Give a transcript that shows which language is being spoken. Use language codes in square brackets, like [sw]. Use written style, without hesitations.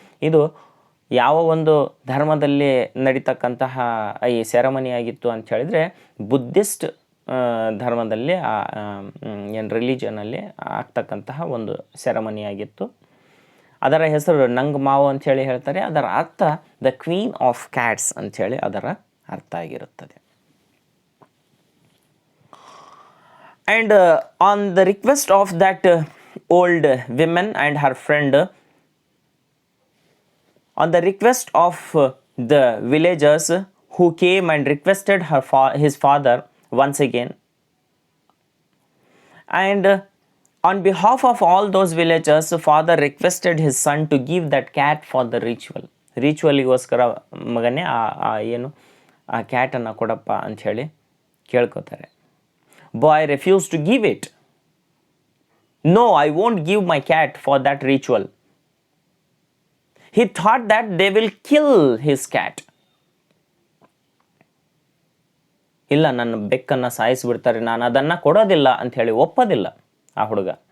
[kn] ಇದು ಯಾವ ಒಂದು ಧರ್ಮದಲ್ಲಿ ನಡೀತಕ್ಕಂತಹ ಈ ಸೆರೆಮನಿ ಆಗಿತ್ತು ಅಂತ ಹೇಳಿದ್ರೆ, ಬುದ್ಧಿಸ್ಟ್ ಧರ್ಮದಲ್ಲಿ ಏನು ರಿಲಿಜನಲ್ಲಿ ಆಗ್ತಕ್ಕಂತಹ ಒಂದು ಸೆರೆಮನಿ ಆಗಿತ್ತು. ಅದರ ಹೆಸರು ನಂಗ್ ಮಾವ್ ಅಂಥೇಳಿ ಹೇಳ್ತಾರೆ. ಅದರ ಅರ್ಥ [en] the queen of cats [kn] ಅಂಥೇಳಿ ಅದರ ಅರ್ಥ ಆಗಿರುತ್ತದೆ. [en] And on the request of that old woman and her friend, on the request of the villagers who came and requested his father once again, and on behalf of all those villagers, father requested his son to give that cat for the [kn] ರಿಚುವಲಿಗೋಸ್ಕರ ಮಗನೇ ಏನು ಆ ಕ್ಯಾಟನ್ನು ಕೊಡಪ್ಪ ಅಂಥೇಳಿ ಕೇಳ್ಕೊತಾರೆ. [en] boy refused to give it. No, I won't give my cat for that ritual. He thought that they will kill his cat. [kn] ಇಲ್ಲ, ನನ್ನ ಬೆಕ್ಕನ್ನು ಸಾಯಿಸಿಬಿಡ್ತಾರೆ, ನಾನು ಅದನ್ನು ಕೊಡೋದಿಲ್ಲ ಅಂತ ಹೇಳಿ ಒಪ್ಪೋದಿಲ್ಲ ಆ ಹುಡುಗ.